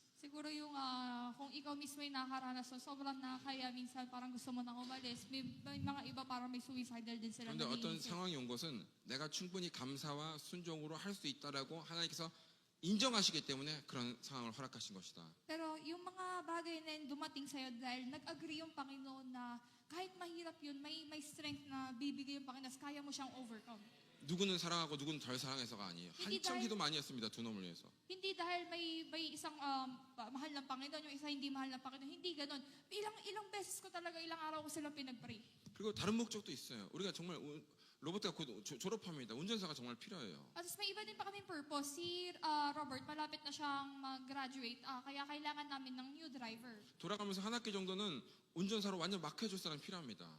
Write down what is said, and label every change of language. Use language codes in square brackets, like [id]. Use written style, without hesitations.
[tl] Siguro yung kung ikaw mismo yung nakakaranas, so sobrang nakakaya minsan parang gusto mo nang umalis. May mga iba parang may suicidal din sila [ko] 그런데 어떤 [tl] naiisip. [ko] 상황이 온 것은 내가 충분히 감사와 순종으로 할 수 있다라고 하나님께서 인정하시기 때문에 그런 상황을 허락하신 것이다. [tl] Pero yung mga bagay na yun dumating sa'yo dahil nag-agree yung Panginoon na kahit mahirap yun, may strength na bibigay yung Panginoon, kaya mo siyang overcome. [ko] 누구는 사랑하고 누구는 덜 사랑해서가 아니에요. [tl] hindi [ko] 한참 [tl] dahil- [ko] 기도 많이 했습니다. 두 놈을 위해서. [tl] Hindi dahil may isang mahal ng Panginoon, yung isa hindi mahal ng Panginoon. Hindi ganun. Ilang beses ko talaga, ilang araw ko silang pinag-pray. [ko] 그리고 다른 목적도 있어요. 우리가 정말 로버트가 곧 졸업합니다. 운전사가 정말 필요해요. [tl] At may iba din pa kaming purpose. Si Robert, malapit na siyang mag-graduate. Kaya kailangan namin ng new driver. [ko] 돌아가면서 한 학기 정도는 운전사로 완전 막혀줄 사람 필요합니다.